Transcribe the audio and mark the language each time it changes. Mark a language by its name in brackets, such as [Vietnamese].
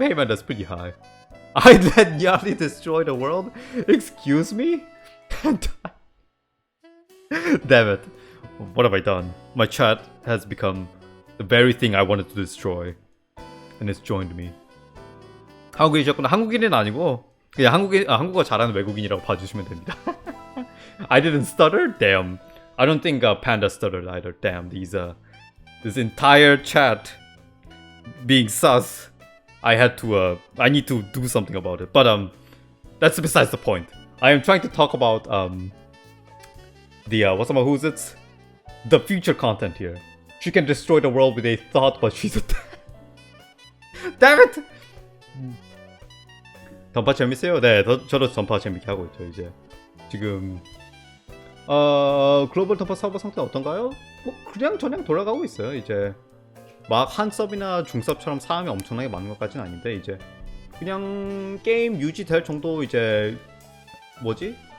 [English] Hey man, that's pretty high. I let Nyarli destroy the world? Excuse me? Damn it. What have I done? My chat has become the very thing I wanted to destroy. And it's joined me. [Korean] 한국인이셨구나. 한국인은 아니고 그냥 한국어 잘하는 외국인이라고 봐주시면 됩니다. [English] I didn't stutter? Damn. I don't think Panda stuttered either. Damn, this entire chat being sus. I need to do something about it. But that's besides the point. I am trying to talk about the future content here. She can destroy the world with a thought, but she's a damn it! [Korean] 던파 재밌어요? 네, 저도 던파 재밌게 하고 있죠. 이제 지금 글로벌 던파 서버 상태 어떤가요? 뭐 그냥 돌아가고 있어요. 이제 막 한 서브나 중섭처럼 사람이 엄청나게 많은 것까지는 아닌데 이제 그냥 게임 유지될 정도 이제 뭐지?